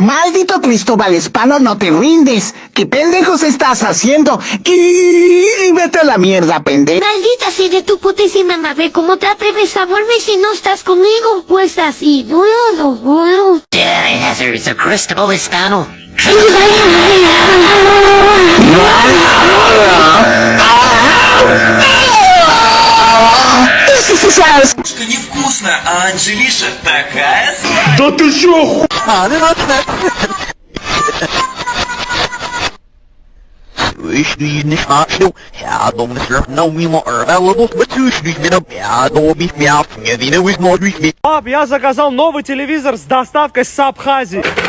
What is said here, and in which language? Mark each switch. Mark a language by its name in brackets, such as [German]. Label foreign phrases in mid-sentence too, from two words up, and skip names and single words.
[Spanish] Maldito Cristóbal Espano, no te rindes. ¿Qué pendejos estás haciendo? Y vete a la mierda, pendejo. Maldita sea de tu putísima madre, ¿cómo te atreves a volver si no estás conmigo? Pues así, bueno. [English] There's a Cristóbal Espano. [Russian] Что невкусно, а Анжелиша такая сладкая. Да ты чё, Пап, я заказал новый телевизор с доставкой с Абхазии.